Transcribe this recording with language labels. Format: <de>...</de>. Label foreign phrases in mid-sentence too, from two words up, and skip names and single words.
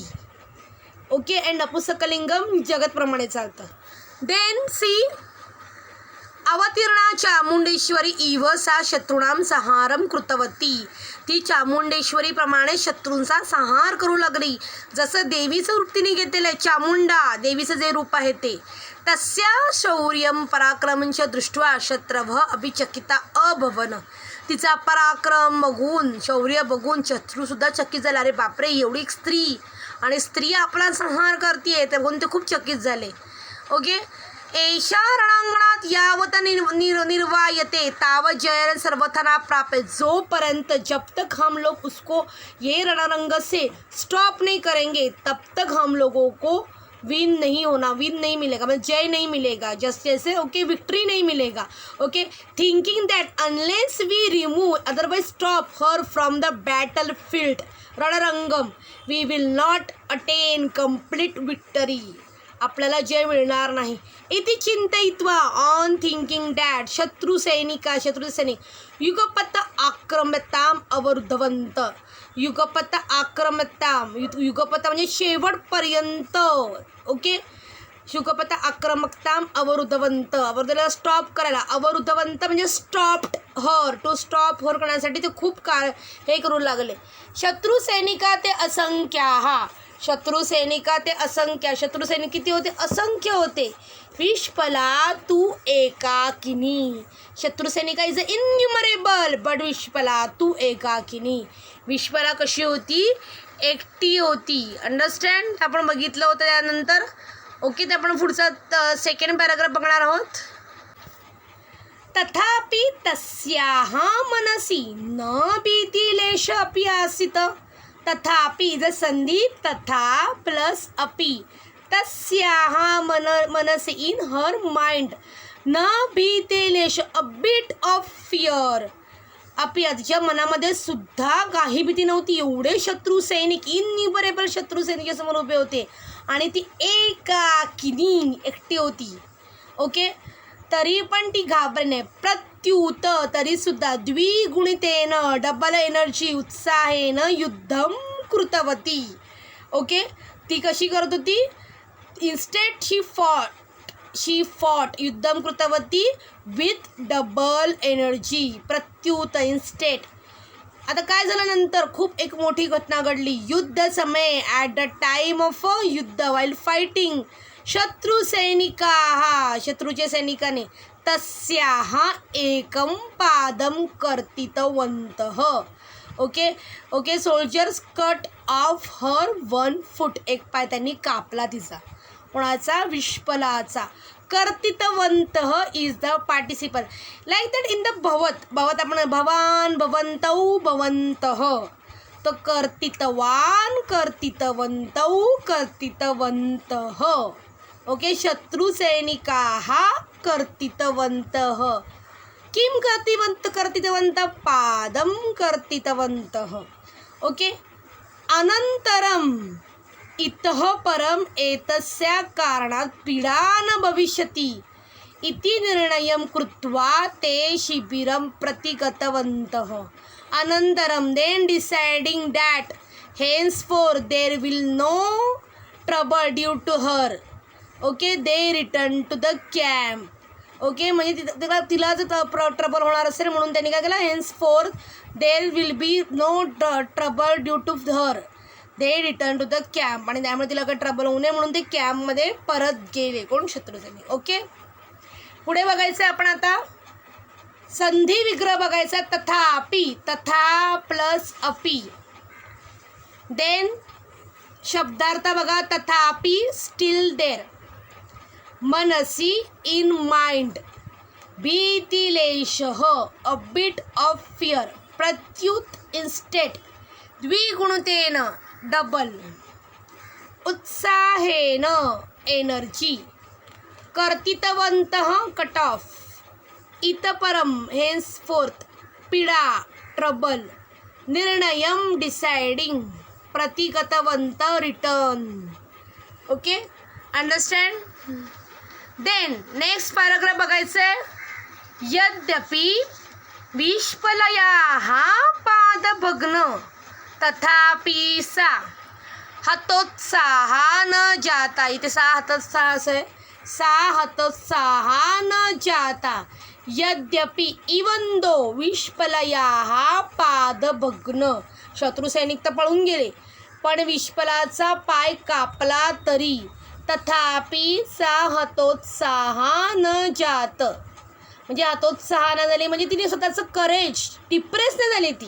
<en>OK, and</en> <mr>नपुंसकलिंगम जगतप्रमाणे चालतं.</mr> <en>then she</en> <sa>अवतीर्णा चामुंडेश्वरी इव सा शत्रूणां संहारं कृतवती.</sa> <mr>ती चामुंडेश्वरीप्रमाणे शत्रूंचा संहार करू लागली. जसं देवीचं रूप तिने घेतलेलं आहे, चामुंडा देवीचं जे रूप आहे ते.</mr> <sa>तस्या शौर्यं पराक्रमंच दृष्ट्वा शत्रवः अभिचकिता अभवन.</sa> <mr>तिचा पराक्रम बघून, शौर्य बघून शत्रूसुद्धा चकित झाला. अरे बापरे, एवढी स्त्री आणि स्त्री आपला संहार करते ते बघून ते खूप चकित झाले. ओके,</mr> <sa>एषा रणांगणात यावत निर्वायते तावत जय सर्वथना प्राप्त,</sa> <hi>जोपर्यंत जब तक हम लोग उसको ये रणरंग से स्टॉप नहीं करेंगे तब तक हम लोगों को विन नहीं मिलेगा, मतलब जय नहीं मिलेगा, जैसे</hi> <en>OK victory</en> <hi>नहीं मिलेगा.</hi> <en>OK, thinking that unless we remove otherwise stop her from the battle field रणरंगम we will not attain complete victory,</en> <mr>आपल्याला जय मिळणार नाही.</mr> <sa>इति चिंतयित्वा</sa> <en>on thinking that</en> <sa>शत्रुसैनिक युगपत आक्रम्यताम अवरुद्धवंत, युगपत आक्रम्यताम, युगपत</sa> <mr>म्हणजे शेवटपर्यंत. ओके,</mr> <sa>युगपत आक्रमकताम अवरुद्धवंत,</sa> <mr>अवरुद्धला स्टॉप करायला, अवरुद्धवंत म्हणजे</mr> <en>stopped her, to stop her</en> <mr>करण्यासाठी ते खूप काळ हे करू लागले.</mr> <sa>शत्रुसैनिका ते असंख्याहा, शत्रुसैनिका ते असंख्य,</sa> <mr>शत्रुसैनिक किती होते? असंख्य होते.</mr> <sa>विष्पला तू एकाकिनी, शत्रुसैनिका</sa> <en>is innumerable but</en> <sa>विष्पला तू एकाकिनी,</sa> <mr>विष्पला कशी होती? एकटी होती. अंडरस्टँड? आपण बघितलं होतं त्यानंतर. ओके, ते आपण पुढचा</mr> <en>second paragraph</en> <mr>बघणार आहोत.</mr> <sa>तथापि तस्याः मनसि न भीतिलेश अपि आसीत्, तथापि ज संधी तथा प्लस अपि, तस्याः मनसि</sa> <en>in her mind</en> <sa>न भीतिलेश</sa> <en>a bit of fear</en> <sa>अपि,</sa> <mr>तिच्या मनामध्ये सुद्धा काही भीती नव्हती. एवढे शत्रू सैनिक, इनन्युमरेबल शत्रू सैनिक समोर उभे होते आणि ती एकाकिनी एकटी होती. ओके, तरी पण ती घाबरली नाही.</mr> <sa>प्रत्युत, तरीसुद्धा द्विगुणितेन</sa> <en>double energy</en> <sa>उत्साहेन युद्धम कृतवती.</sa> <mr>ओके, ती कशी करत होती?</mr> <en>instead she fought</en> <sa>युद्धम कृतवती</sa> <en>with double energy.</en> <mr>प्रत्युत, इन्स्टेड. आता काय झालं नंतर? खूप एक मोठी घटना घडली. युद्ध समय,</mr> <en>at the time of</en> <mr>युद्ध,</mr> <en>while fighting,</en> <mr>शत्रू सैनिकाः, शत्रूचे सैनिकाने,</mr> <sa>तस्याः एकं पादं कर्तितवन्तः.</sa> <en>OK OK, soldiers cut off her one foot,</en> <mr>एक पाय त्यांनी कापला तिचा. कोणाचा? विष्पलाचा. कर्तितवन्तः</mr> <en>is the participle, like that in the</en> <mr>भवत, भवत आपण</mr> <sa>भवान, भवन्तौ, भवन्तः,</sa> <mr>तो</mr> <sa>कर्तितवान, कर्तितवन्तौ, कर्तितवन्तः. ओके, शत्रुसैनिकाः कर्तितवन्तः. किं कर्तितवन्तः? पादं कर्तितवन्तः. ओके, अनन्तरम् इतः परम् एतस्य कारणात् पीडा न भविष्यति इति निर्णयं कृत्वा ते शिबिरं प्रति गतवन्तः. अनन्तरं,</sa> <en>then deciding that henceforth there will no trouble due to her. OK, they return to the camp.</en> <mr>ओके, म्हणजे तिला जर ट्रबल होणार असेल म्हणून त्यांनी काय केलं?</mr> <en>henceforth there will be no trouble due to her, they return to the camp.</en> <mr>आणि त्यामुळे तिला काही ट्रबल होऊ नये म्हणून ते कॅम्पमध्ये परत गेले. कोण? शत्रुसैनिक. ओके, पुढे बघायचं आपण आता संधी विग्रह बघायचा.</mr> <sa>तथापि, तथा प्लस अपि.</sa> <mr>देन शब्दार्थ बघा.</mr> <en>तथापि still there, मनसी in mind, भीतिलेशः a bit of fear,</en> <sa>प्रत्युत इन्स्टेड, द्विगुणितेन डबल, उत्साहेन एनर्जी, कर्तितवन्तः</sa> <en>cut off,</en> <sa>इतपरम हेन्सफोर्थ, पीडा ट्रबल, निर्णयम डिसाइडिंग, प्रतिगतवंत रिटर्न.</sa> <en>OK, understand?</en> <mr>देन नेक्स्ट पॅराग्राफ बघायचं आहे.</mr> <sa>यद्यपि विष्पलयाः पादभग्न तथापि सा हतोत्साहा न जाता, इथे सा हतोत्साह</sa> <mr>आहे,</mr> <sa>सा हतोत्साहा न जाता,</sa> <mr>यद्यपि</mr> <en>even though</en> <sa>विष्पलयाः पादभग्न,</sa> <mr>शत्रुसैनिक तर पळून गेले पण विष्पलाचा पाय कापला तरी,</mr> <sa>तथापि सा हतोत्साहा न जात,</sa> <mr>म्हणजे हतोत्साह न झाली म्हणजे तिने स्वतःचं करेज डिप्रेस नाही झाली ती.</mr>